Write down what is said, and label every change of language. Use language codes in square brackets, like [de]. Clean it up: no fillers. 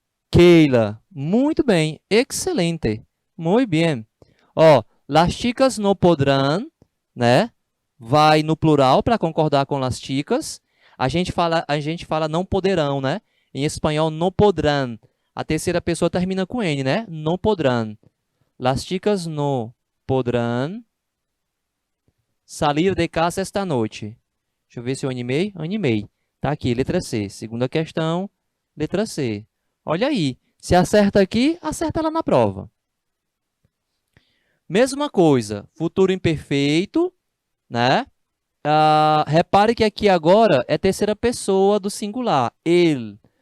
[pt] Keila, muito bem, excelente, muito bem. Ó, [es] las chicas no podrán, [pt] né? Vai no plural para concordar com las chicas. A gente fala não poderão, né? Em espanhol, [es] no podrán. [pt] A terceira pessoa termina com N, né? [es] No podrán. Las chicas no podrán salir de casa esta noite. [pt] Deixa eu ver se eu animei. Animei. Tá aqui, letra C. Segunda questão, letra C. Olha aí. Se acerta aqui, acerta lá na prova. Mesma coisa, futuro imperfeito, né? Repare que aqui agora é terceira pessoa do singular. Ele.